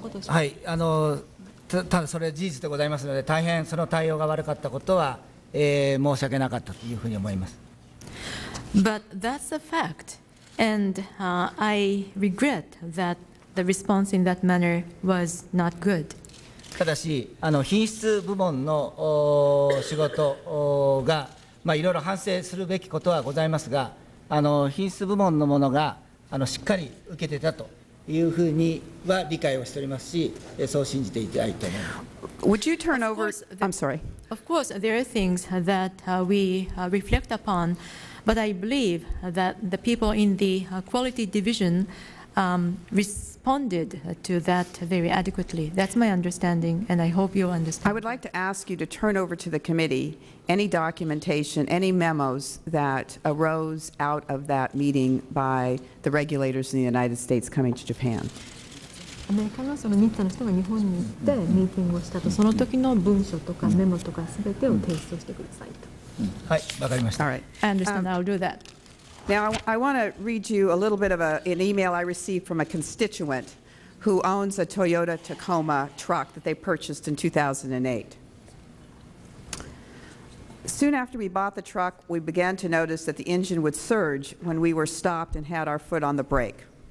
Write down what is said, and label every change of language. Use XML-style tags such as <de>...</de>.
<ja>はい、ただそれは事実でございますので、大変その対応が悪かったことは、申し訳なかったというふうに思います。</ja> <en>But that's a fact, and I regret that the response in that manner was not good.</en> <ja>ただし、品質部門の仕事が、いろいろ反省するべきことはございますが、品質部門のものがしっかり受けてたというふうには理解をしておりますし、そう信じていただいております。</ja> <en>Would you turn over? I'm sorry. Of course, there are things that we reflect upon, but I believe that the people in the quality division responded to that very adequately. That's my understanding, and I hope you understand. I would like to ask you to turn over to the committee any documentation, any memos that arose out of that meeting by the regulators in the United States coming to Japan.</en> <ja>アメリカのその3つの人が日本に行ってミーティングをしたと、その時の文書とかメモとかすべてを提出してくださいと。はい、わかりました。</ja> <en>All right. I understand. I'll do that. Now, I want to read you a little bit of an email I received from a constituent who owns a Toyota Tacoma truck that they purchased in 2008. Soon after we bought the truck, we began to notice that the engine would surge when we were stopped and had our foot on the brake.</en>